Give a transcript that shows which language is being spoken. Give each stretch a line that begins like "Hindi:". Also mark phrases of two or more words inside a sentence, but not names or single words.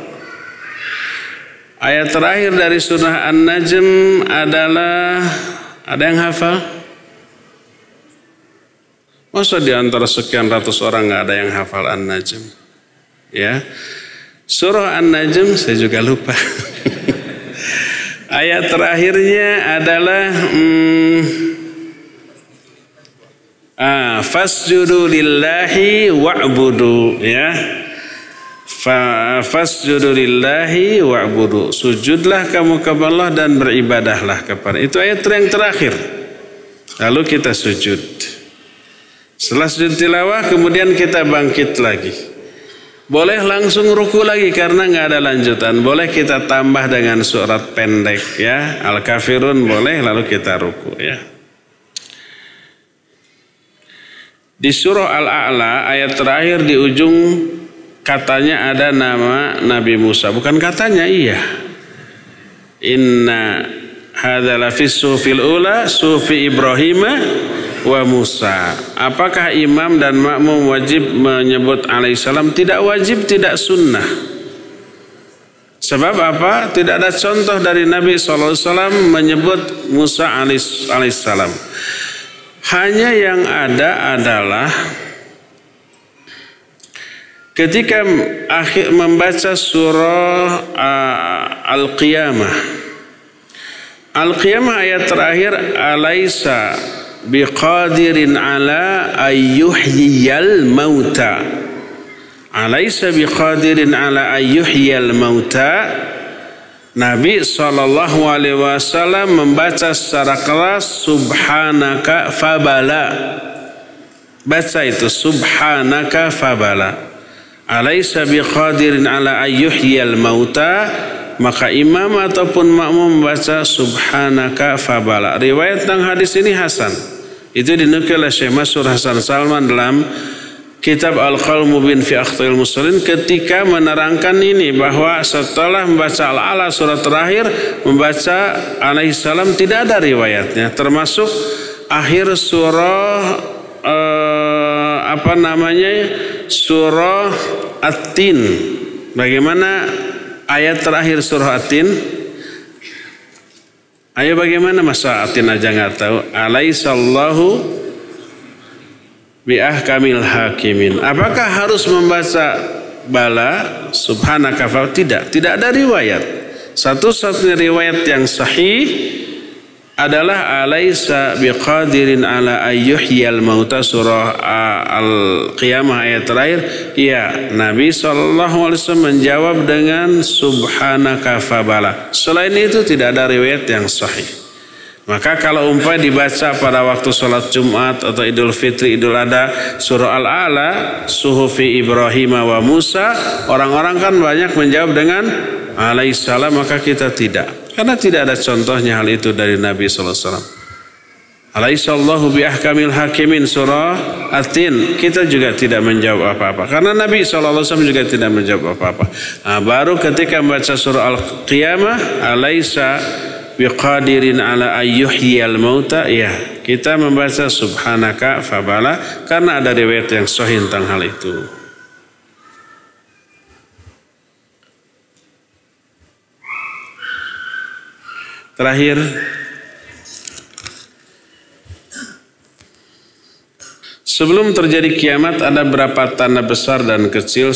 Indonesian: Ayat terakhir dari surah An-Najm adalah, ada yang hafal? Masa di antara sekian ratus orang nggak ada yang hafal An-Najm? Ya, surah An-Najm saya juga lupa. Ayat terakhirnya adalah
Arabic: فاسجدوا لله واعبدوا,
Indonesian: ya.
Arabic: فاسجدوا لله واعبدوا.
Indonesian: Sujudlah kamu kepada Allah dan beribadahlah kepada. Itu ayat yang terakhir. Lalu kita sujud. Setelah sujud tilawah kemudian kita bangkit lagi. Boleh langsung ruku lagi karena nggak ada lanjutan. Boleh kita tambah dengan surat pendek, ya. Al-Kafirun boleh, lalu kita ruku, ya. Di surah Al-A'la ayat terakhir di ujung katanya ada nama Nabi Musa. Bukan katanya, iya.
Arabic: إن هذا لفي الصحف الأولى صحف إبراهيم وموسى.
Indonesian: Apakah imam dan makmum wajib menyebut alaihissalam? Tidak wajib, tidak sunnah. Sebab apa? Tidak ada contoh dari Nabi SAW menyebut Musa alaihissalam. Hanya yang ada adalah ketika akhir membaca surah Al-Qiyamah. Al-Qiyamah ayat terakhir,
Arabic: أليس بقادر على أن يحيي الموتى. أليس بقادر على أن يحيي الموتى.
Indonesian: Nabi SAW membaca secara keras
Arabic: سبحانك فبلى.
Indonesian: Baca itu
Arabic: سبحانك فبلى. أليس بقادر على أن يحيي الموتى.
Indonesian: Maka imam ataupun makmum membaca
Arabic: سبحانك فبلى.
Indonesian: Riwayat tentang hadis ini hasan. Itu dinukil oleh Syekh Masyhur Hasan Salman dalam kitab Al-Qaul Mubin fi Akhtail Musallin ketika menerangkan ini, bahwa setelah membaca Al-A'la surat terakhir membaca alaihissalam tidak ada riwayatnya, termasuk akhir surah surah At-Tin. Bagaimana ayat terakhir surah At-Tin? Ayo bagaimana, masa At-Tin aja nggak tahu?
Arabic: أليس الله بأحكم الحاكمين.
Indonesian: Apakah harus membaca
Arabic: بلى سبحانك ف?
Indonesian: Tidak ada riwayat. Satu-satunya riwayat yang sahih adalah
Arabic: أليس بقادر على أن يحيي الموتى
Indonesian: surah Al-Qiyamah ayat terakhir. Ya, Nabi SAW menjawab dengan
Arabic: سبحانك فبلى.
Indonesian: Selain itu tidak ada riwayat yang sahih. Maka kalau umpamanya dibaca pada waktu sholat Jumat atau Idul Fitri, Idul Adha, surah Al-A'la,
Arabic: صحف إبراهيم وموسى,
Indonesian: orang-orang kan banyak menjawab dengan alaihissalam, maka kita tidak. Karena tidak ada contohnya hal itu dari Nabi SAW.
Arabic: أليس الله بأحكم الحاكمين surah At-Tin.
Indonesian: Kita juga tidak menjawab apa-apa. Karena Nabi SAW juga tidak menjawab apa-apa. Baru ketika membaca surah Al-Qiyamah,
Arabic: أليس بقادر على أن يحيي الموتى,
Indonesian: ya, kita membaca
Arabic: سبحانك فبلى
Indonesian: karena ada riwayat yang sahih tentang hal itu. Terakhir, sebelum terjadi kiamat ada berapa tanda besar dan kecil.